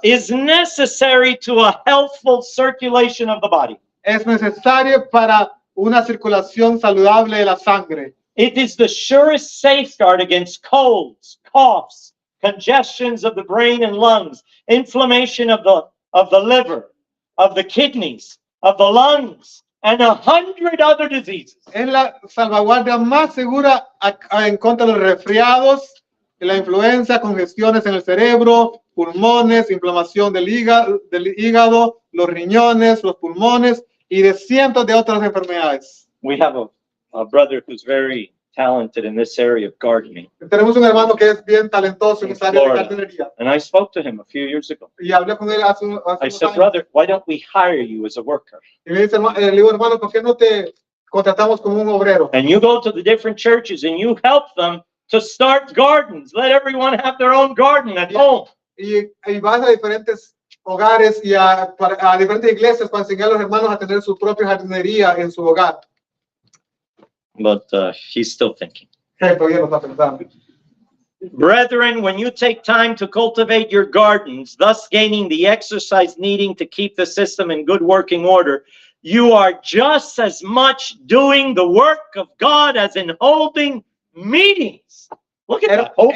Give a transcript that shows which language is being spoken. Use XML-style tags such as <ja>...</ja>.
<en>is necessary to a healthful circulation of the body.</en> <es>es necesario para una circulación saludable de la sangre.</es> <en>It is the surest safeguard against colds, coughs, congestions of the brain and lungs, inflammation of the liver, of the kidneys, of the lungs, and 100 other diseases.</en> <es>Es la salvaguardia más segura en contra de los resfriados, de la influenza, congestiones en el cerebro, pulmones, inflamación del hígado, los riñones, los pulmones y de cientos de otras enfermedades.</es> <en>We have a brother who's very talented in this area of gardening.</en> <es>Tenemos un hermano que es bien talentoso en esa área de</es> <en>Florida.</en> <es>jardinería.</es> <en>And I spoke to him a few years ago.</en> <es>Y hablé con él hace</es> <en>I</en> <es>unos</es> <en>said,</en> <es>años.</es> <en>brother, why don't we hire you as a worker?</en> <es>Y me dice, le digo, hermano, ¿por qué no te contratamos como un obrero?</es> <en>And you go to the different churches and you help them to start gardens. Let everyone have their own garden at home.</en> <es>Y vas a diferentes hogares y a diferentes iglesias para enseñar a los hermanos a tener su propia jardinería en su hogar.</es> <en>But he's still thinking.</en> <es>Todavía lo está pensando.</es> <en>Brethren, when you take time to cultivate your gardens, thus gaining the exercise needing to keep the system in good working order, you are just as much doing the work of God as in holding meetings. Look at that, holding</en>